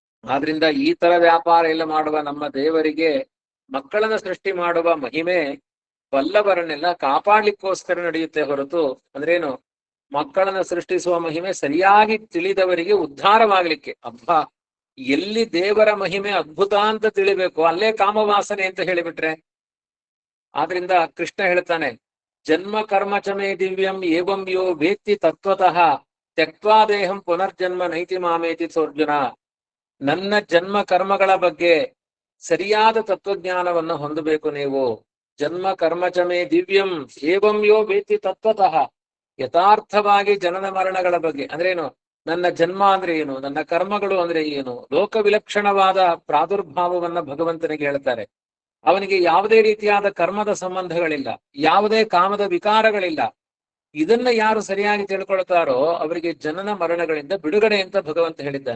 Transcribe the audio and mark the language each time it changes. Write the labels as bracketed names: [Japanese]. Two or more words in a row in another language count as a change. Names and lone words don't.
[Kannada] ಆದ್ರಿಂದ ಈ ತರ ವ್ಯಾಪಾರ ಎಲ್ಲ ಮಾಡುವ ನಮ್ಮ ದೇವರಿಗೆ ಮಕ್ಕಳನ್ನ ಸೃಷ್ಟಿ ಮಾಡುವ ಮಹಿಮೆ ಬಲ್ಲವರನ್ನೆಲ್ಲ ಕಾಪಾಡ್ಲಿಕ್ಕೋಸ್ಕರ ನಡೆಯುತ್ತೆ ಹೊರತು ಅಂದ್ರೇನು, ಮಕ್ಕಳನ್ನ ಸೃಷ್ಟಿಸುವ ಮಹಿಮೆ ಸರಿಯಾಗಿ ತಿಳಿದವರಿಗೆ ಉದ್ಧಾರವಾಗ್ಲಿಕ್ಕೆ. ಅಬ್ಬಾ, ಎಲ್ಲಿ ದೇವರ ಮಹಿಮೆ ಅದ್ಭುತ ಅಂತ ತಿಳಿಬೇಕು ಅಲ್ಲೇ ಕಾಮವಾಸನೆ ಅಂತ ಹೇಳಿಬಿಟ್ರೆ. ಆದ್ರಿಂದ ಕೃಷ್ಣ ಹೇಳ್ತಾನೆ, [Sanskrit] ಜನ್ಮ ಕರ್ಮ ಚಮೇ ದಿವ್ಯಂ ಏವಂ ಯೋ ವೇತ್ತಿ ತತ್ವತಃ ತ್ಯಕ್ವಾ ದೇಹಂ ಪುನರ್ಜನ್ಮ ನೈತಿ ಮಾಮೇತಿ ಸೋರ್ಜುನ. [Kannada] ನನ್ನ ಜನ್ಮ ಕರ್ಮಗಳ ಬಗ್ಗೆ ಸರಿಯಾದ ತತ್ವಜ್ಞಾನವನ್ನು ಹೊಂದಬೇಕು ನೀವು. [Sanskrit] ಜನ್ಮ ಕರ್ಮಚಮೇ ದಿವ್ಯಂ ಏವಂ ಯೋ ವೇತ್ತಿ ತತ್ವತಃ, [Kannada] ಯಥಾರ್ಥವಾಗಿ ಜನನ ಮರಣಗಳ ಬಗ್ಗೆ ಅಂದ್ರೇನು, ನನ್ನ ಜನ್ಮ ಅಂದ್ರೆ ಏನು, ನನ್ನ ಕರ್ಮಗಳು ಅಂದ್ರೆ ಏನು, ಲೋಕ ವಿಲಕ್ಷಣವಾದ ಪ್ರಾದುರ್ಭಾವವನ್ನ ಭಗವಂತನಿಗೆ ಹೇಳ್ತಾರೆ. ಅವನಿಗೆ ಯಾವುದೇ ರೀತಿಯಾದ ಕರ್ಮದ ಸಂಬಂಧಗಳಿಲ್ಲ, ಯಾವುದೇ ಕಾಮದ ವಿಕಾರಗಳಿಲ್ಲ. ಇದನ್ನ ಯಾರು ಸರಿಯಾಗಿ ತಿಳ್ಕೊಳ್ತಾರೋ ಅವರಿಗೆ ಜನನ ಮರಣಗಳಿಂದ ಬಿಡುಗಡೆ ಅಂತ ಭಗವಂತ ಹೇಳಿದ್ದಾನೆ.